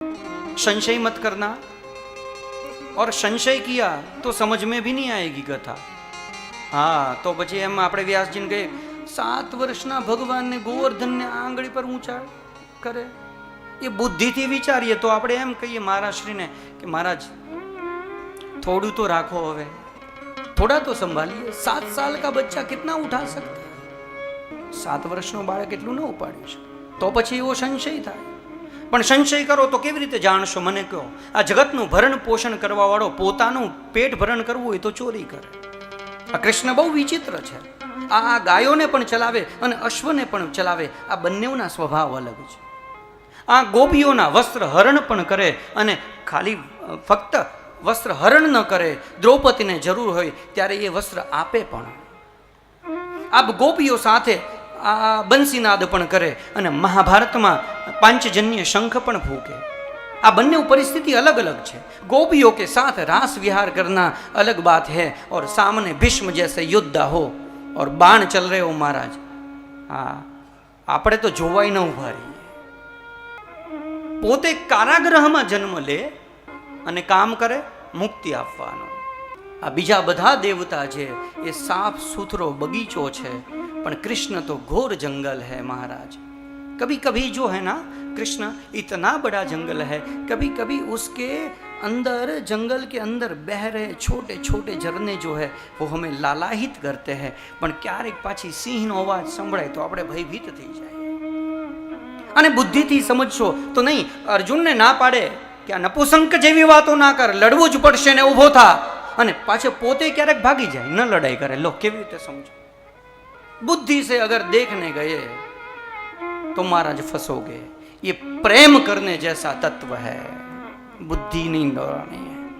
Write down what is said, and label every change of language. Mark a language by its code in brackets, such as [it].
[hi] संशय मत करना, और संशय किया तो समझ में भी नहीं आएगी कथा। [gu] हाँ, तो પછી એમ આપણે વ્યાસજીને કહે 7 વર્ષના ભગવાનને ગોવર્ધનને આંગળી પર ઊંચા કરે, એ બુદ્ધિથી વિચારીએ તો આપણે એમ કહીએ મહારાજશ્રીને કે મહારાજ થોડું તો રાખો, હવે થોડા તો સંભાળીએ, [hi] 7 साल का बच्चा कितना उठा सकते, [gu] 7 વર્ષનો બાળક એટલું ન ઉપાડી શકે, તો પછી એવો સંશય થાય। પણ સંશય કરો તો કેવી રીતે જાણશો મને કહો? આ જગતનું ભરણ પોષણ કરવા વાળો પોતાનું પેટ ભરણ કરવું હોય તો ચોરી કરે। આ કૃષ્ણ બહુ વિચિત્ર છે, આ ગાયોને પણ ચલાવે અને અશ્વને પણ ચલાવે, આ બંનેના સ્વભાવ અલગ છે। આ ગોપીઓના વસ્ત્ર હરણ પણ કરે અને ખાલી ફક્ત વસ્ત્ર હરણ ન કરે, દ્રૌપદીને જરૂર હોય ત્યારે એ વસ્ત્ર આપે પણ। આ ગોપીઓ સાથે આ બંસીનાદ પણ કરે અને મહાભારતમાં પાંચજન્ય શંખ પણ ફૂકે। [hi] આ બંને परिस्थिति अलग अलग है। गोपियों के साथ रास विहार करना अलग बात है, और सामने भीष्म जैसे योद्धा हो और बाण चल रहे हो महाराज, हाँ [gu] આપણે તો જોવાય ન ઉભા રહીએ। પોતે કારાગૃહમાં જન્મ લે અને કામ કરે મુક્તિ આપવાનો। આ બીજા બધા દેવતા છે એ સાફ સુથરો બગીચો છે, પણ કૃષ્ણ તો ઘોર [hi] जंगल है महाराज। कभी कभी जो है ना कृष्ण इतना बड़ा जंगल है, कभी कभी उसके अंदर जंगल के अंदर बह रहे छोटे छोटे झरने जो है वो हमें लालाहित करते हैं, [gu] પણ ક્યારેક પાછી સિંહનો અવાજ સંભળાય તો આપણે ભયભીત થઈ જાય। અને બુદ્ધિથી સમજશો તો નહીં, અર્જુનને ના પાડે કે આ નપુસંક જેવી વાતો ના કર, લડવું જ પડશે ને ઊભો થા, અને પાછો પોતે ક્યારેક ભાગી જાય, ન લડાઈ કરે। લો કેવી રીતે સમજો? [hi] बुद्धि से अगर देखने गए तो महाराज फंसोगे। ये प्रेम करने जैसा तत्व है, बुद्धि नहीं दौड़ानी है।